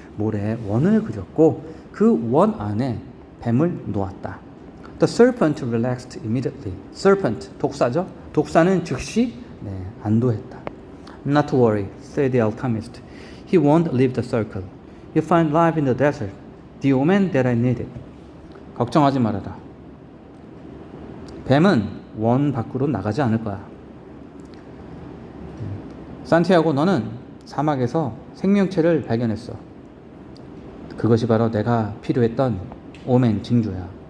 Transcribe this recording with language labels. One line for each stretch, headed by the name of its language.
Korean: 모래에 원을 그렸고 그 원 안에 뱀을 놓았다.
English: The serpent relaxed immediately.
Korean: Serpent, 독사죠? 독사는 즉시 안도했다.
English: Not to worry, said the alchemist. He won't leave the circle. You find life in the desert, the omen that I needed.
Korean: 걱정하지 말아라. 뱀은 원 밖으로 나가지 않을 거야. 산티아고, 너는 사막에서 생명체를 발견했어. 그것이 바로 내가 필요했던 오멘, 징조야.